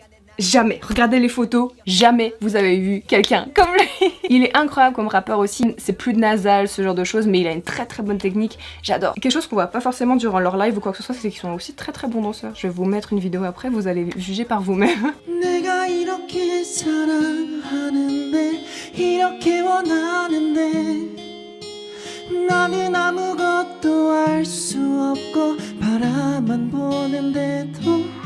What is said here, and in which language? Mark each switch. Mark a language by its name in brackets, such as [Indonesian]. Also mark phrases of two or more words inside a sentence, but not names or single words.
[French] Regardez les photos, jamais vous avez vu quelqu'un comme lui. Il est incroyable comme rappeur aussi, c'est plus nasal, ce genre de choses, mais il a une très bonne technique, j'adore. Quelque chose qu'on voit pas forcément durant leur live ou quoi que ce soit, c'est qu'ils sont aussi très bons danseurs. Je vais vous mettre une vidéo après, vous allez juger par vous-même. [Korean] 내가 이렇게 사랑하는데 이렇게 원하는데 나는 아무것도 알 수 없고 바라만 보는데도